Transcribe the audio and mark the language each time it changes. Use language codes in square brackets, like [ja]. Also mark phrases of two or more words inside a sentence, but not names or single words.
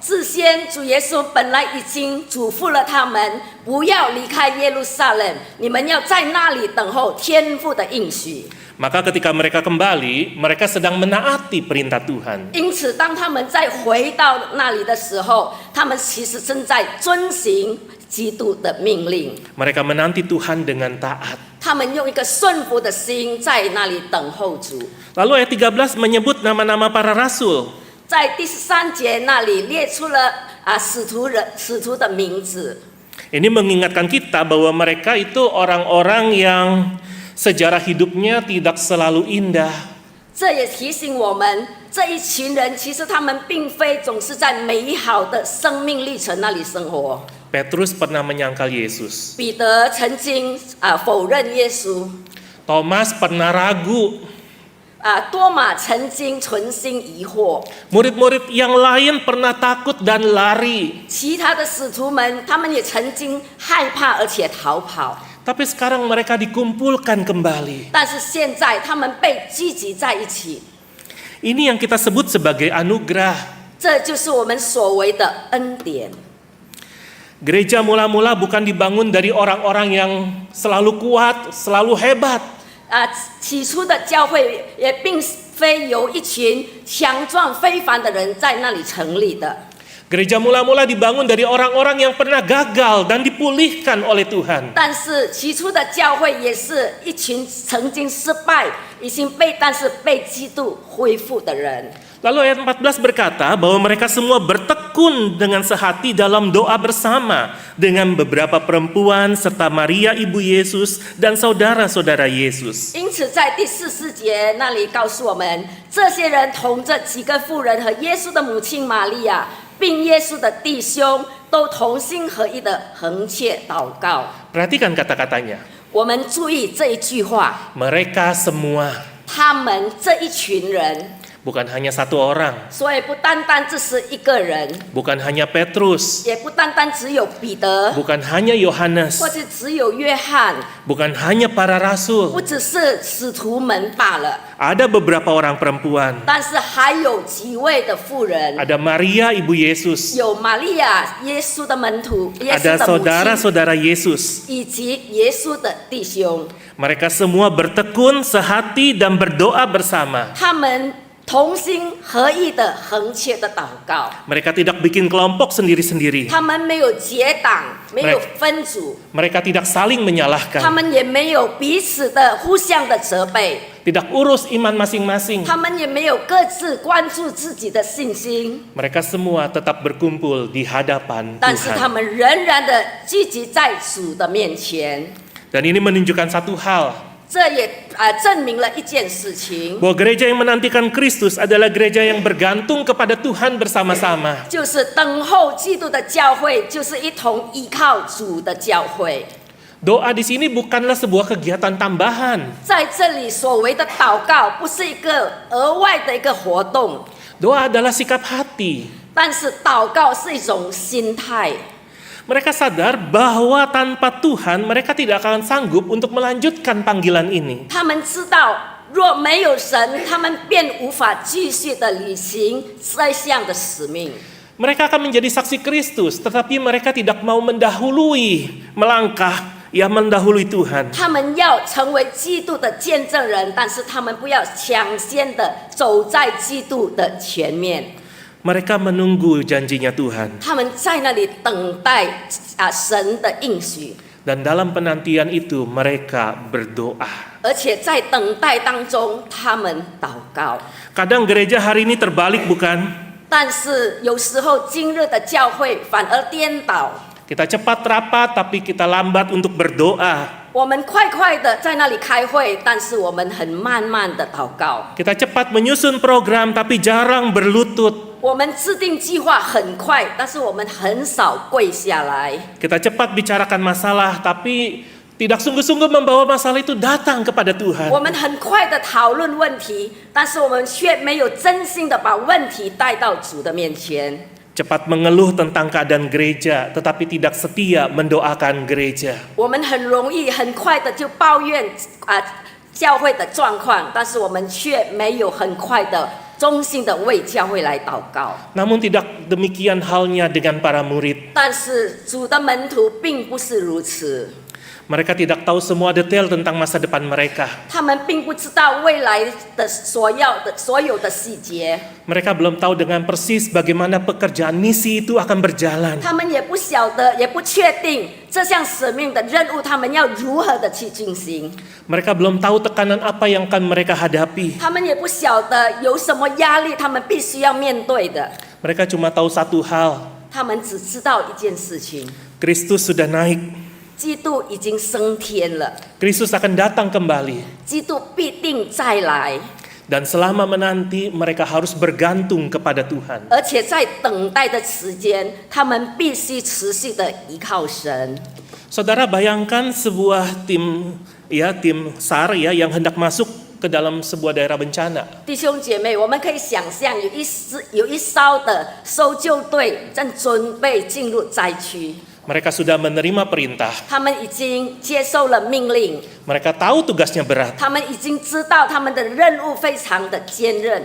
[zh] 事先主耶稣本来已经嘱咐了他们，不要离开耶路撒冷，你们要在那里等候天父的应许。 [id] Maka ketika mereka kembali, mereka sedang menaati perintah Tuhan. [zh] 因此，当他们再回到那里的时候，他们其实正在遵行基督的命令。 [id] Mereka menanti Tuhan dengan taat. [zh] 他们用一个顺服的心在那里等候主。 [id] Lalu ayat 13 menyebut nama-nama para rasul. [zh] 在第13节那里列出了使徒的名字。 [id] Ini mengingatkan kita bahwa mereka itu orang-orang yang sejarah hidupnya tidak selalu indah. [zh] 这也提醒我们，这一群人其实他们并非总是在美好的生命历程那里生活。 [id] Petrus pernah menyangkal Yesus. [zh] 彼得曾经否认耶稣， [id] Thomas pernah ragu. [zh] 多马曾经存心疑惑， [id] Murid-murid yang lain pernah takut dan lari. [zh] 其他的使徒们他们也曾经害怕而且逃跑。 [id] Tapi sekarang mereka dikumpulkan kembali. [zh] 但是现在他们被聚集在一起， [id] Ini yang kita sebut sebagai anugerah. [zh] 这就是我们所谓的恩典。 [id] Gereja mula-mula bukan dibangun dari orang-orang yang selalu kuat, selalu hebat. [zh] 起初的教会也并非由一群强壮非凡的人在那里成立的。 [id] Gereja mula-mula dibangun dari orang-orang yang pernah gagal dan dipulihkan oleh Tuhan. [zh] 但是起初的教会也是一群曾经失败、但是被基督恢复的人。 [id] Lalu ayat 14 berkata bahwa mereka semua bertekun dengan sehati dalam doa bersama dengan beberapa perempuan serta Maria ibu Yesus dan saudara-saudara Yesus. [zh] 因此，在第14节那里告诉我们，这些人同着几个妇人和耶稣的母亲玛利亚，并耶稣的弟兄，都同心合一的横切祷告。 [id] Perhatikan kata-katanya. [zh] 我们注意这一句话， [id] Mereka semua, [zh] 他们这一群人。 [id] bukan hanya satu orang, [zh] 所以不单单只是一个人， [id] bukan hanya Petrus, [zh] 也不单单只有彼得， [id] bukan hanya Yohanes, [zh] 或者只有约翰， [id] bukan hanya para [zh] 不 [id] rasul. [zh] 只是使徒们罢了。 [id] Ada beberapa orang perempuan. [zh] 但是还有几位的妇人， [id] Ada Maria ibu Yesus, [zh] 有玛利亚，耶稣的门徒，耶稣 [id] ada [zh] 的母亲， [id] saudara-saudara Yesus. [zh] 以及耶稣的弟兄， [id] Mereka semua bertekun sehati dan berdoa bersama. [zh] 他们同心合意的横切的祷告。 [id] Mereka tidak bikin kelompok sendiri-sendiri. [zh] 他们没有结党，没有分组， [id] Mereka tidak saling [zh] 他 [id] menyalahkan. [zh] 们也没有彼此的互相的责备， [id] Tidak urus iman masing-masing. [zh] 他们也没有各自关注自己的信心。 [id] Mereka semua tetap berkumpul di hadapan [zh] 但是他 [id] Tuhan. [zh] 们仍然的聚集在主的面前， [id] Dan ini menunjukkan satu hal, [zh] 这也证明了一件事情， [id] bahwa gereja yang menantikan Kristus adalah gereja yang bergantung kepada Tuhan bersama-sama. [zh] 就是等候基督的教会，就是一同依靠主的教会。 [id] Doa di sini bukanlah sebuah kegiatan tambahan. [zh] 在这里所谓的祷告，不是一个额外的一个活动， [id] Doa adalah sikap hati. [zh] 但是祷告是一种心态。 [id] Mereka sadar bahwa tanpa Tuhan mereka tidak akan sanggup untuk melanjutkan panggilan ini. [zh] 他们知道，若没有神，他们便无法继续的履行这项的使命。 [id] Mereka akan menjadi saksi Kristus, tetapi mereka tidak mau mendahului Tuhan. [zh] 他们要成为基督的见证人，但是他们不要抢先的走在基督的前面。 [id] Mereka menunggu janjinya Tuhan. [zh] 他们在那里等待神的应许， [id] Dan dalam penantian itu mereka berdoa. [zh] 而且在等待当中，他们祷告。 [id] Kadang gereja hari ini terbalik bukan? [zh] 但是有时候今日的教会反而颠倒， [id] Kita cepat rapat tapi kita lambat untuk berdoa. [zh] 我们快快的在那里开会，但是我们很慢慢的祷告。 [id] Kita cepat menyusun program tapi jarang berlutut. [zh] 我们制定计划很快，但是我们很少跪下来。 [id] Kita cepat bicarakan masalah, tapi tidak sungguh-sungguh membawa masalah itu datang kepada Tuhan. [zh] 我们很快的讨论问题，但是我们却没有真心的把问题带到主的面前。 [id] Cepat mengeluh tentang keadaan gereja, tetapi tidak setia mendoakan gereja. [zh] 我们很容易很快的就抱怨教会的状况，但是我们却没有很快的忠心的为教会来祷告。 [id] Namun tidak demikian halnya dengan para murid. [zh] 但是主的门徒并不是如此， [id] Mereka tidak tahu semua detail tentang masa depan mereka. [zh] 他们并不知道未来的所有的细节， [id] Mereka belum tahu dengan persis bagaimana pekerjaan misi itu akan berjalan. [zh] 他们也不晓得，也不确定这项使命的任务，他们要如何的去进行。 [id] Mereka belum tahu tekanan apa yang akan mereka hadapi. [zh] 他们也不晓得有什么压力，他们必须要面对的。 [id] Mereka cuma tahu satu hal, [zh] 他们只知道一件事情： [id] Kristus sudah naik. [zh] 基督已经升天了， [id] Kristus akan datang kembali. [zh] 基督必定再来。 [id] Dan selama menanti, mereka harus bergantung kepada Tuhan. [zh] 而且在等待的时间，他们必须持续的依靠神。 [id] Saudara bayangkan sebuah tim SAR yang hendak masuk ke dalam sebuah daerah bencana. [zh] 弟兄姐妹，我们可以想象有一艘的搜救队正准备进入灾区， [id] Mereka sudah menerima perintah. [zh] 他们已经接受了命令， [id] Mereka tahu tugasnya berat. [zh] 他们已经知道他们的任务非常的坚韧，